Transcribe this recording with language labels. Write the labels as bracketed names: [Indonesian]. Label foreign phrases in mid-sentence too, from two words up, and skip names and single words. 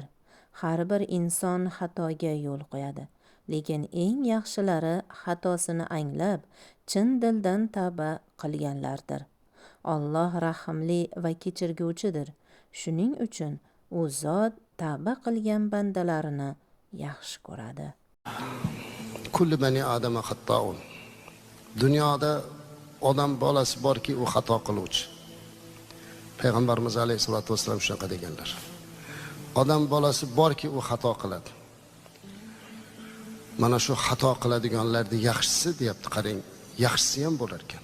[Uzbek] Har bir inson xatoga yo'l qo'yadi, lekin eng yaxshilari xatosini anglab, chin dildan tavba qilganlardir. Alloh rahimli va kechirguvchidir. Shuning uchun u zot tavba qilgan bandalarini yaxshi ko'radi. [Arabic] كل بني آدم خطاء. [Uzbek] Dunyoda odam bolasi borki, u xato qiluvchi. Payg'ambarimiz [Arabic] عليه الصلاة والسلام [Uzbek] shunaqa deganlar. Odam bolasi borki, u xato qiladi. Mana shu xato qiladiganlarning yaxshisi deyapti, qarang, yaxshisi ham bo'lar ekan.